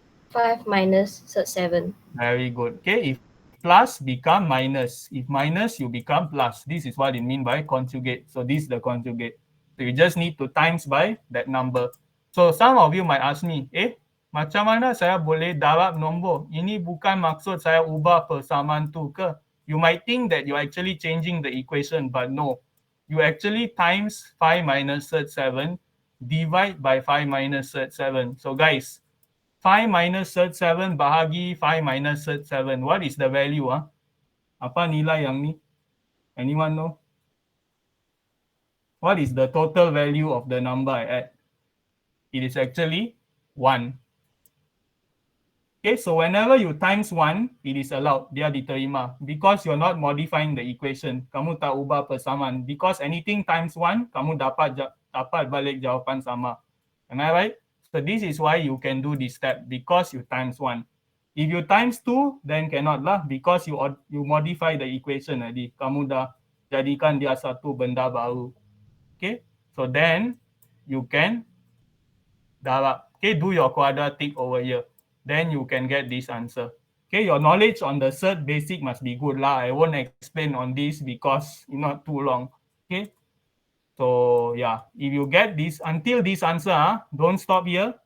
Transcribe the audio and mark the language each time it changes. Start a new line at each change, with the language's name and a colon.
English: 5 minus 7. Very good. Okay, if plus become minus. If minus, you become plus. This is what it mean by conjugate. So this is the conjugate. So you just need to times by that number. So some of you might ask me,
Malay: macam mana saya boleh darab nombor? Ini bukan maksud saya ubah persamaan tu ke?
English: You might think that you're actually changing the equation, but no. You actually times 5 minus 7, divide by 5 minus 7. So guys, 5 minus 7 bahagi 5 minus 7. What is the value?
Malay: Apa nilai yang ni?
English: Anyone know? What is the total value of the number I add? It is actually 1. Okay, so whenever you times 1, it is allowed.
Malay: Dia diterima.
English: Because you're not modifying the equation.
Malay: Kamu tak ubah persamaan.
English: Because anything times 1,
Malay: kamu dapat balik jawapan sama.
English: Am I right? So this is why you can do this step. Because you times 1. If you times 2, then cannot lah. Because you modify the equation tadi.
Malay: Kamu dah jadikan dia satu benda baru.
English: Okay, so then you can darab. Okay, do your quadratic over here. Then you can get this answer. Okay, your knowledge on the cert basic must be good lah. I won't explain on this because it's not too long. Okay, so yeah, if you get this until this answer, don't stop here.